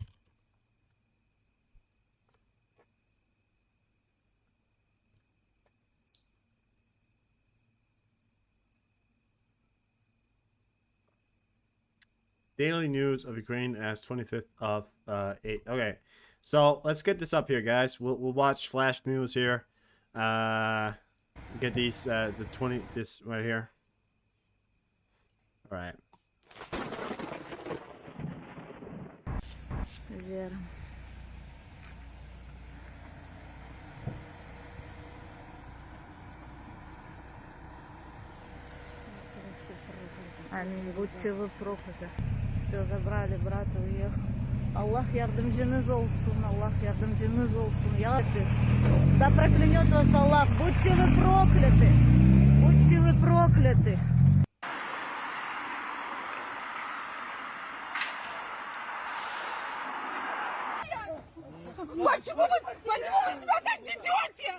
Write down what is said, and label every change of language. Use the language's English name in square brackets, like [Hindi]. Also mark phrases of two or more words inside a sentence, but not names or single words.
[English] Daily news of Ukraine as 25th of 8. Okay, so let's get this up here, guys. We'll watch flash news here. Get these this right here. All right. Зера. [Russian] Аминь. Будьте вы прокляты. Все забрали, брат уехал. [Turkish] Аллах yardımcınız olsun. Allah yardımcınız olsun. Ya Rabbi. [Russian] Да проклянет вас Аллах. Будьте вы прокляты. Будьте вы прокляты. Почему вы себя так ведете?